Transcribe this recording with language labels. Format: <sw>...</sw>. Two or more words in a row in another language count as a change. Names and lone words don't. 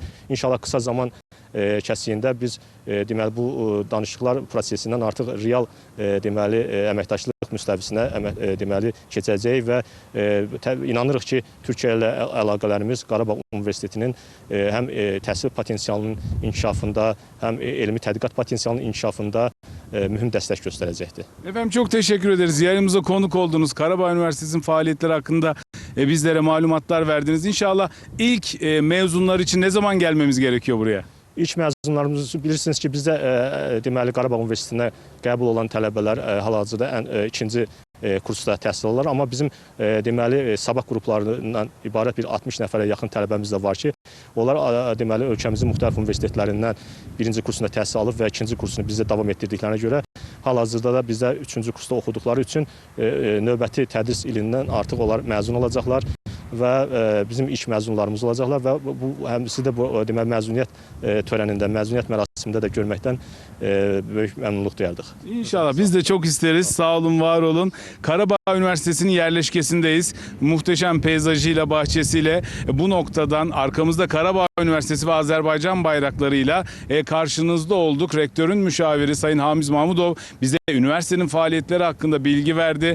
<az>İnşallah qısa zaman kəsiyində biz deməli bu danışıqlar prosesindən artıq real deməli əməkdaşlıq müstəvisinə deməli keçəcək və inanırıq ki, Türkiyə ilə əlaqələrimiz Qarabağ Universitetinin həm təhsil potensialının inkişafında, həm elmi tədqiqat potensialının inkişafında mühüm dəstək göstərəcəkdir.</az> <tr>Efendim çok teşekkür ederiz. Yayınımıza konuk oldunuz. Karabağ Üniversitesi'nin faaliyetleri hakkında bizlere malumatlar verdiniz. İnşallah ilk mezunlar için ne zaman gelmemiz gerekiyor buraya?</tr> <az>İlk məzunlarımız bilirsiniz ki, bizdə deməli Qarabağ Universitetinə qəbul olan tələbələr hal-hazırda ikinci kursda təhsil alırlar. Amma bizim deməli sabah qruplarından ibarət bir 60 nəfərə yaxın tələbəmiz də var ki, onlar deməli ölkəmizin müxtəlif universitetlərindən birinci kursunda təhsil alıb və ikinci kursunu bizdə davam etdirdiklərinə görə hal-hazırda da bizdə üçüncü kursda oxuduqları üçün növbəti tədris ilindən artıq onlar məzun olacaqlar və bizim ilk məzunlarımız olacaqlar və bu həmisi də bu deməli məzuniyyət törənində, məzuniyyət mərasimində də görməkdən böyük məmnunluq duyardıq.</az> <tr>İnşallah biz de çok isteriz. Sağ olun, var olun. Karabağ Üniversitesi'nin yerleşkesindeyiz. Muhteşem peyzajıyla, bahçesiyle bu noktadan arkamızda Karabağ Üniversitesi ve Azerbaycan bayraklarıyla karşınızda olduk. Rektörün müşaviri Sayın Hamiz Mahmudov bize üniversitenin faaliyetleri hakkında bilgi verdi.</tr>